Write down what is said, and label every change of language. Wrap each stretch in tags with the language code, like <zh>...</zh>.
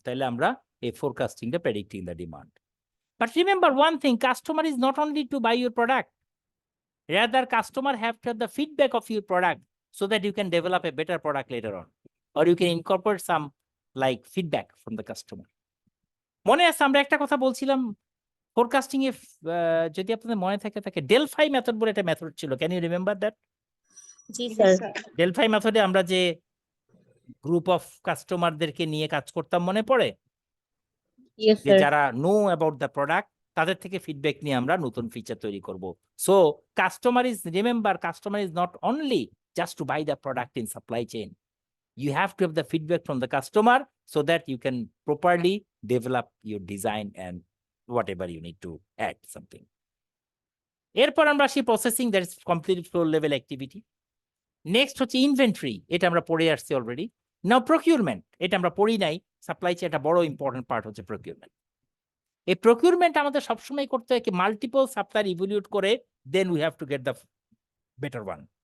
<bn>তাহলে আমরা এই ফোরকাস্টিংটা predicting the demand.</bn> <en>But remember one thing, customer is not only to buy your product. Rather, customer have to have the feedback of your product so that you can develop a better product later on. Or you can incorporate some like feedback from the customer.</en> <bn>মনে আছে আমরা একটা কথা বলছিলাম forecasting এ, যদি আপনাদের মনে থাকে ডেলফাই মেথড বলে একটা মেথড ছিল।</bn> <en>Can you remember that?</en> <bn>G sir. ডেলফাই মেথডে আমরা যে গ্রুপ অফ কাস্টমারদেরকে নিয়ে কাজ করতাম মনে পড়ে?</bn> <en>yes</en> <bn>যে স্যার। যারা</bn> <en>know about the product</en> <bn>তাদের থেকে ফিডব্যাক নিয়ে আমরা নতুন ফিচার তৈরি করব।</bn> <en>So customer is, remember, customer is not only just to buy the product in supply chain. You have to have the feedback from the customer so that you can properly develop your design and whatever you need to add something.</en> <bn>এরপর আমরা আসি processing,</bn> <en>That is complete floor level activity.</en> <bn>Next হচ্ছে inventory, এটা আমরা পড়ে আসছি already. নাও procurement, এটা আমরা পড়ি নাই, সাপ্লাই চেইন একটা বড় ইম্পর্টেন্ট পার্ট হচ্ছে প্রকিউরমেন্ট। এই প্রকিউরমেন্ট আমাদের সবসময় করতে হয় কি মাল্টিপল সাপ্লায়ার ইভ্যালুয়েট করে,</bn> <en>Then we have to get the better one.</en>